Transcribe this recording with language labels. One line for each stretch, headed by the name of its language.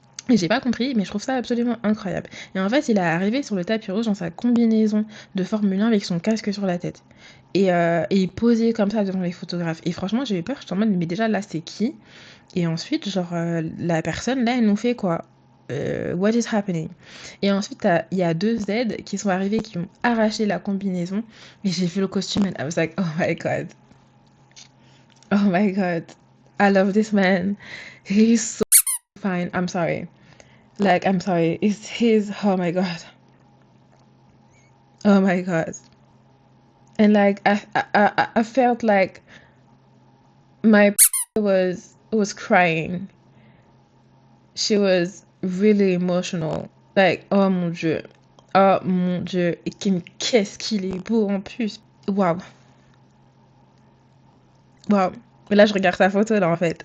French: Et j'ai pas compris, mais je trouve ça absolument incroyable. Et en fait, il est arrivé sur le tapis rouge dans sa combinaison de Formule 1 avec son casque sur la tête. Et il posait comme ça devant les photographes. Et franchement, j'ai eu peur. J'étais en mode, mais déjà là, c'est qui? Et ensuite, genre, la personne, là, elle nous fait quoi?
English: What is happening?
French: Et ensuite, il y a 2 Z qui sont arrivés, qui ont arraché la combinaison. Et j'ai vu le costume
English: and I was like, oh my god. Oh my god. I love this man. He's so fine. I'm sorry. Like, I'm sorry. It's his. Oh my god. Oh my god. And like, I felt like my was crying. She was really emotional.
French: Like, oh mon Dieu. Oh mon Dieu. Et qu'est-ce qu'il est beau en plus. Waouh. Waouh. Là, je regarde sa photo là en fait.